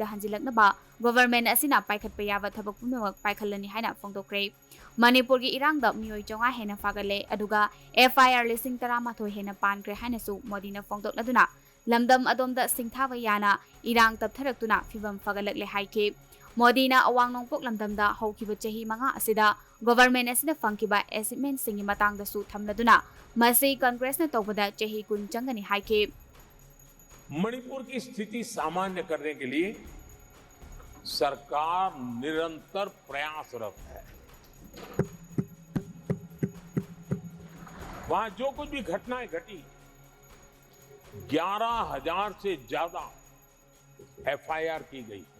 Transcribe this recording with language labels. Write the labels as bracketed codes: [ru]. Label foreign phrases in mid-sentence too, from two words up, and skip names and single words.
[mni] ꯍꯟꯖꯤꯜꯂꯛꯅꯕ ꯒꯣꯚꯔꯟꯃꯦꯟꯠ ꯑꯁꯤꯅ ꯄꯥꯏꯈꯠꯄ ꯌꯥꯕ ꯊꯕꯛ ꯄꯨꯝꯅꯃꯛ ꯄꯥꯏꯈꯠꯂꯅꯤ ꯍꯥꯏꯅ ꯐꯣꯡꯗꯣꯛꯈ꯭ꯔꯦ꯫ ꯃꯅꯤꯄꯨꯔꯒꯤ ꯏꯔꯥꯡꯗ ꯃꯤꯑꯣꯏ 500 ꯍꯦꯟꯅ ꯐꯥꯒꯠꯂꯦ ꯑꯗꯨꯒ FIR 13,000 ꯍꯦꯟꯅ ꯄꯥꯟꯈ꯭ꯔꯦ ꯍꯥꯏꯅꯁꯨ ꯃꯣꯗꯤꯅ ꯐꯣꯡꯗꯣꯛꯂꯗꯨꯅ ꯂꯝꯗꯝ ꯑꯗꯣꯝꯗ ꯁꯤꯡꯊꯥꯕ ꯌꯥꯅ ꯏꯔꯥꯡ ꯇꯞꯊꯔꯛꯇꯨꯅ ꯐꯤꯚꯝ ꯐꯒꯠꯂꯛꯂꯦ ꯍꯥꯏꯈꯤ꯫ ꯃꯣꯗꯤꯅ ꯑꯋꯥꯡ ꯅꯣꯡꯄꯣꯛ ꯂꯝꯗꯝꯗ ꯍꯧꯈꯤꯕ ꯆꯍꯤ 5 ꯑꯁꯤꯗ ꯒꯣꯚꯔꯟꯃꯦꯟꯠ ꯑꯁꯤꯅ ꯐꯪꯈꯤꯕ ꯑꯦꯆꯤꯚꯃꯦꯟꯠꯁꯤꯡꯒꯤ ꯃꯇꯥꯡꯗꯁꯨ ꯊꯝꯂꯗꯨꯅ ꯃꯁꯤ ꯀꯪꯒ꯭ꯔꯦꯁꯅ ꯇꯧꯕꯗ ꯆꯍꯤ 10 ꯆꯪꯒꯅꯤ ꯍꯥꯏꯈꯤ꯫ [hi] मणिपुर की स्थिति सामान्य करने के लिए सरकार निरंतर प्रयासरत है। वहां जो कुछ भी घटनाएं घटी, 11,000 से ज्यादा FIR की गई है।